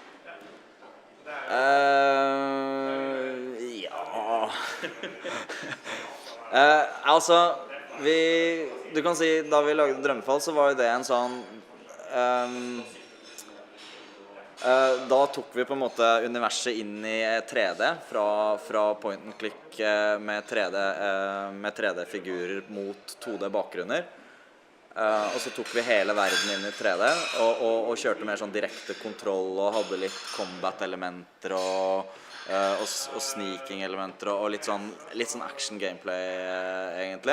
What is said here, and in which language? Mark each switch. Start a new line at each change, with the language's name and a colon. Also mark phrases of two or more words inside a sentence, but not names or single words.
Norwegian: Ja altså du kan si da vi lagde Drømmefall så var jo det en sånn da tok vi på en måte universet inn i 3D fra
English: point and click
Norwegian: med 3D-figurer mot 2D-bakgrunner. Og så tok vi hele verden inn i 3D og kjørte mer sånn direkte kontroll og hadde litt combat-elementer og sneaking-elementer og litt sånn action-gameplay egentlig.